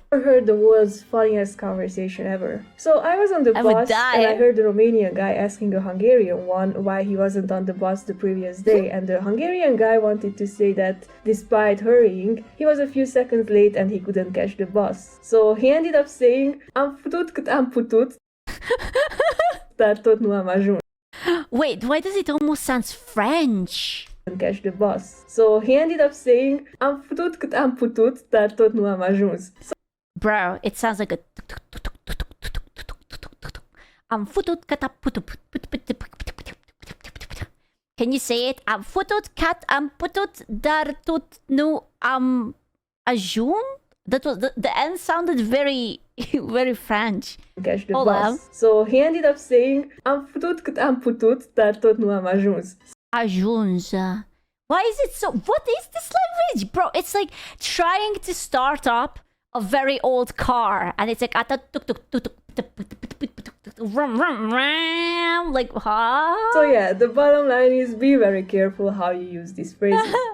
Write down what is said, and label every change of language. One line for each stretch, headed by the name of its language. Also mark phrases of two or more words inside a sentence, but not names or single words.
English: I heard the world's funniest conversation ever. So I was on the I would bus die. and I heard the Romanian guy asking a Hungarian one why he wasn't on the bus the previous day, and the Hungarian guy wanted to say that despite hurrying, he was a few seconds late and he couldn't catch the bus. So he ended up saying,
Romanian: "Am putut cât am putut, dar tot nu am ajuns."
English: Wait, why does it almost sound French? Catch the bus. So he ended up saying,
Romanian: "Am putut cât am putut, dar tot nu am ajuns."
English: So, Bro, it sounds like a...
Romanian: Am futut cât am putut.
English: Can you say it?
Romanian: Am futut cât am putut, dar tot nu am ajuns?
English: That was the end sounded very very French. Catch the Hold bus. on. So he ended up saying,
Romanian: "Am putut cât am putut, dar tot nu am ajuns."
English: Ajuns. Why is it so... What is this language? Bro, it's like trying to start up a very old car. And it's like... Like, huh? So yeah, the bottom line is be very careful how you use these phrases.